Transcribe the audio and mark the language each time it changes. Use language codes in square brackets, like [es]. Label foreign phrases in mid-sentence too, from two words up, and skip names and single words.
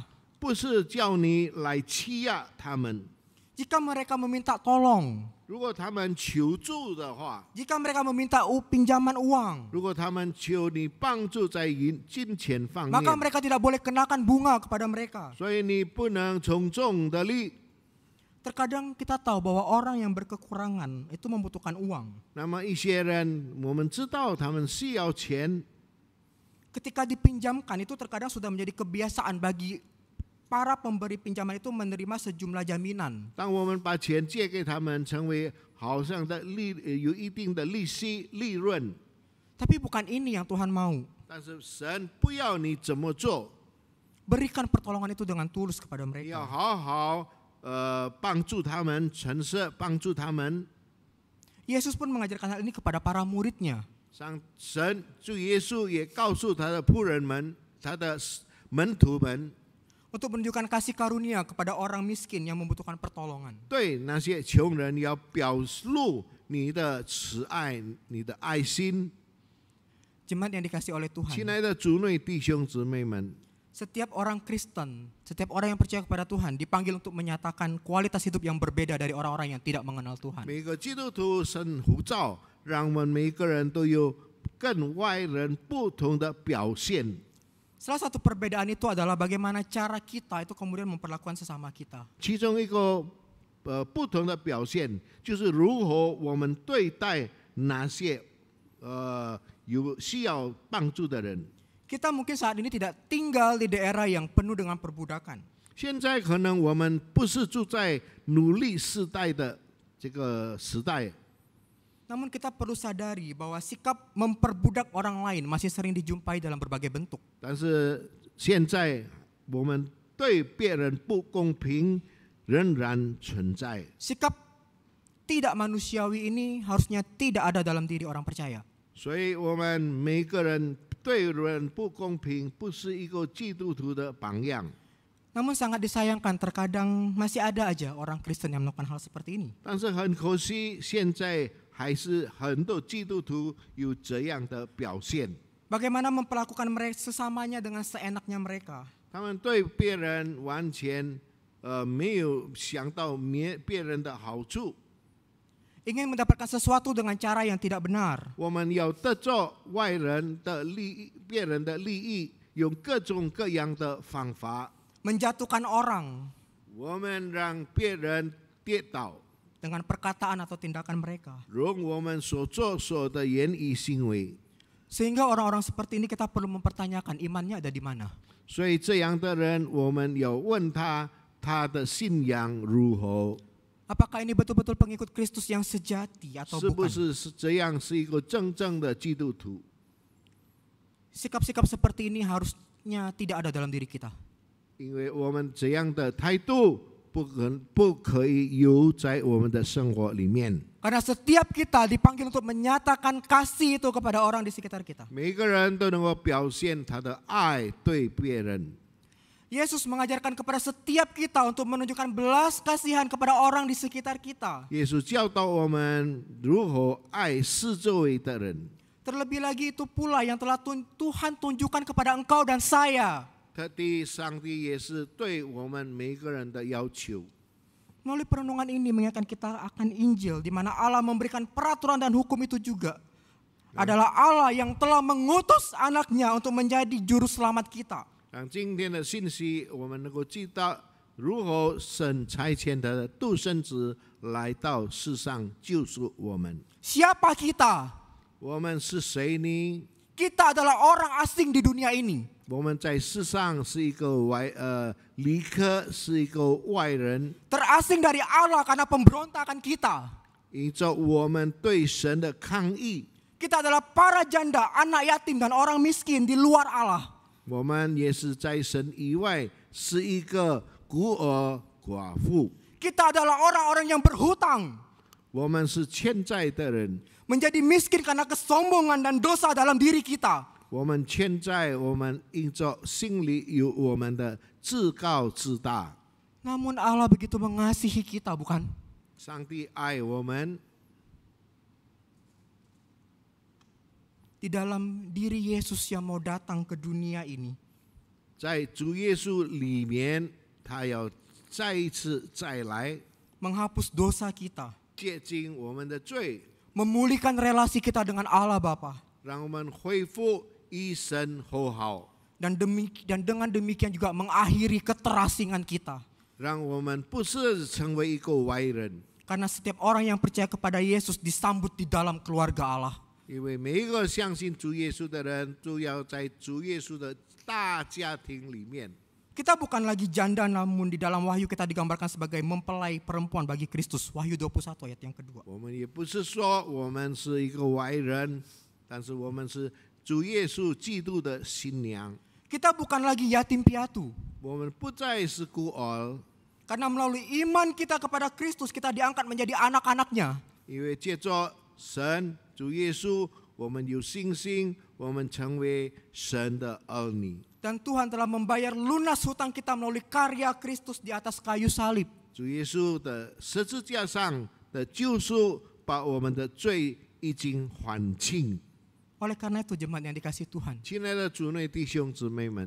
[zh] 不是叫你来欺压他们。 [id] Jika mereka meminta tolong, [zh] 如果他们求助的话， [id] jika mereka meminta pinjaman uang, [zh] 如果他们求你帮助在金钱方 [id] maka [zh] 面， [id] mereka tidak boleh kenakan bunga kepada mereka. [zh] 所以你不能从众的利。 [id] Terkadang kita tahu bahwa orang yang berkekurangan itu membutuhkan uang. [zh] 那么一些人，我们知道他们需要钱， [id] Ketika dipinjamkan itu terkadang sudah menjadi kebiasaan bagi para pemberi pinjaman itu menerima sejumlah jaminan. [zh] 当我们把钱借给他们，成为好像的有一定的利息利润， [id] Tapi bukan ini yang Tuhan mau. [zh] 但是神不要你怎么做， [id] Berikan pertolongan itu dengan tulus kepada [zh] 你要 [id] mereka. [zh] 好好帮助他们，诚实帮助他们。 [id] Yesus pun mengajarkan hal ini kepada para muridnya. [zh] 神主耶稣也告诉他的仆人们、他的门徒们， [id] Untuk menunjukkan kasih karunia kepada orang miskin yang membutuhkan pertolongan. [zh] 对那些穷人要表露你的慈爱、你的爱心。 [id] Jemaat yang dikasih oleh [zh] 亲 [id] Tuhan. [zh] 爱的主内弟兄姊妹们， [id] Setiap orang Kristen, setiap orang yang percaya kepada Tuhan dipanggil untuk menyatakan kualitas hidup yang berbeda dari orang-orang yang tidak mengenal Tuhan. [zh] 每个基督徒神呼召，让我们每个人都有跟外人不同的表现。 [id] Salah satu perbedaan itu adalah bagaimana cara kita itu kemudian memperlakukan sesama kita. [zh] 其中一个不同的表现，就是如何我们对待那些有需要帮助的人。 [id] Kita mungkin saat ini tidak tinggal di daerah yang penuh dengan perbudakan. [zh] 现在可能我们不是住在奴隶时代的这个时代， [id] Namun kita perlu sadari bahwa sikap memperbudak orang lain masih sering dijumpai dalam berbagai bentuk. [zh] 但是现在我们对别人不公平仍然存在。 [id] Sikap tidak manusiawi ini harusnya tidak ada dalam diri orang percaya. [zh] 所以我们每个人对人不公平，不是一个基督徒的榜样。 [id] Namun sangat disayangkan terkadang masih ada aja orang Kristen yang melakukan hal seperti ini. [zh] 但是很可惜，现在还是很多基督徒有这样的表现。 [id] Bagaimana memperlakukan mereka sesamanya dengan seenaknya mereka. [zh] 他们对别人完全没有想到别人的好处。 [id] Ingin mendapatkan sesuatu dengan cara yang tidak benar. [zh] 我们要得着外人的利益，别人的利益，用各种各样的方法， [id] Menjatuhkan orang [zh] 我们让别人跌倒， [id] dengan perkataan atau tindakan mereka. [zh] 用我们所做所的言语行为。 [id] Sehingga orang-orang seperti ini kita perlu mempertanyakan imannya ada di mana. [zh] 所以这样的人，我们要问他，他的信仰如何？ [id] Apakah ini betul-betul pengikut Kristus yang sejati atau [zh] 是不 [id] bukan? [zh] 是这样是一个真正的基督徒？ [id] Sikap-sikap seperti ini harusnya tidak ada dalam diri kita. [zh] 因为我们这样的态度不可以有在我们的生活里面。 [id] Karena setiap kita dipanggil untuk menyatakan kasih itu kepada orang di sekitar kita. [zh] 每个人都能够表现他的爱对别人。 [id] Yesus mengajarkan kepada setiap kita untuk menunjukkan belas kasihan kepada orang di sekitar kita. [zh] 耶稣教导我们如何爱四周围的人。 [id] Terlebih lagi itu pula yang telah Tuhan tunjukkan kepada engkau dan saya. [zh] 特地，上帝也是对我们每个人的要求。 [id] Melalui perenungan ini mengingatkan kita akan Injil, di mana Allah memberikan peraturan dan hukum itu juga adalah Allah yang telah mengutus anaknya untuk menjadi juru selamat kita. [zh] 让今天的信息，我们能够知道如何神差遣他的独生子来到世上救赎我们。 [id] Siapa kita? [zh] 我们是谁呢？ [id] Kita adalah orang asing di dunia ini. [zh] 我们在世上是一个离客，是一个外人。 [id] Terasing dari Allah karena pemberontakan kita. [zh] 因着我们对神的抗议， [id] Kita adalah para janda, anak yatim dan orang miskin di luar Allah. [zh] 我们也是在神以外是一个孤儿寡妇。 [id] Kita adalah orang-orang yang berhutang. [zh] 我们是欠债的人， [id] Menjadi miskin karena kesombongan dan dosa dalam diri kita. [zh] 我们欠债，我们因着心里有我们的自高自大。 [id] Namun Allah begitu mengasihi kita, bukan? [zh] 上帝爱我们， [id] Di dalam diri Yesus yang mau datang ke dunia ini. [zh] 在主耶稣里面，他要再一次再来， [id] Menghapus dosa kita. [zh] 洁净我们的罪， [id] Memulihkan relasi kita dengan Allah Bapa. [zh] 让我们恢复与神和好， [id] Dan dengan demikian juga mengakhiri keterasingan kita. [zh] 让我们不是成为一个外人。 [id] Karena setiap orang yang percaya kepada Yesus disambut di dalam keluarga Allah. [zh] 因为每一个相信主耶稣的人，都要在主耶稣的大家庭里面。 [id] Kita bukan lagi janda, namun di dalam Wahyu kita digambarkan sebagai mempelai perempuan bagi Kristus. Wahyu 21 ayat yang kedua. [zh] 我们也不是说我们是一个外人，但是我们是主耶稣基督的新娘。 [id] Kita bukan lagi yatim piatu. [zh] 我们不再是孤儿， [id] Karena melalui iman kita kepada Kristus, kita diangkat menjadi anak-anaknya. [zh] 因为借着神主耶稣，我们有信心，我们成为神的儿女。 [id] Dan Tuhan telah membayar lunas hutang kita melalui karya Kristus di atas kayu salib. [zh] 主耶稣的十字架上的救赎，把我们的罪已经还清。 [id] Oleh karena itu jemaat yang dikasihi Tuhan. [zh] 亲爱的主内弟兄姊妹们，